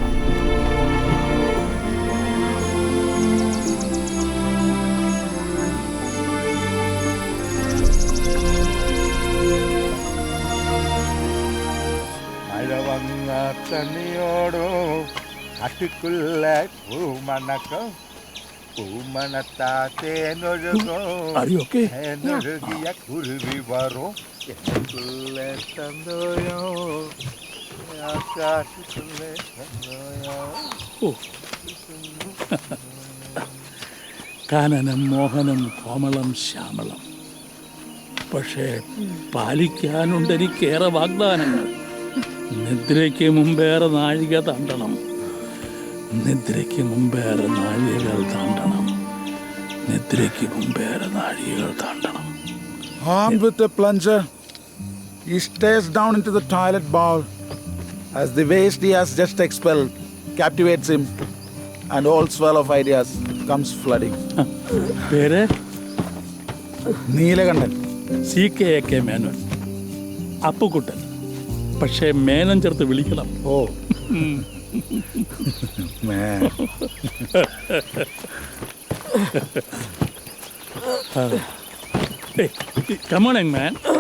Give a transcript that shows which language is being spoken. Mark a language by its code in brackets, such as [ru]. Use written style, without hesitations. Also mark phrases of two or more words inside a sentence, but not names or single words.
[ml] മഴ വന്ന തണ്ണിയോടോ കാട്ടുക്കുള്ള പൂമണക്കം പൂമണത്താത്തേനൊഴുകോ എന്നൊഴുകിയ കുരുവി വരും [ta] எனக்குள்ள தந்தோயோ [ml] ആകാശത്തുള്ള തന്തോയോ. കാനനം മോഹനം കോമളം ശ്യാമളം. പക്ഷേ പാലിക്കാനുണ്ട് എനിക്കേറെ വാഗ്ദാനങ്ങൾ. നിദ്രയ്ക്ക് മുമ്പേറെ നാഴിക താണ്ടണം, നിദ്രയ്ക്ക് മുമ്പേറെ നാഴികകൾ താണ്ടണം, നിദ്രയ്ക്ക് മുമ്പേറെ നാഴികകൾ താണ്ടണം. [en] Armed with a plunger, he stares down into the toilet bowl as the waste he has just expelled captivates him, and all swell of ideas comes flooding. [ml] പേര് നീലകണ്ഠൻ. CK മേനോൻ, അപ്പുക്കുട്ടൻ. പക്ഷേ മേനൻ ചേർത്ത് വിളിക്കണം. ഓ man. [en] Hey, come on, young man.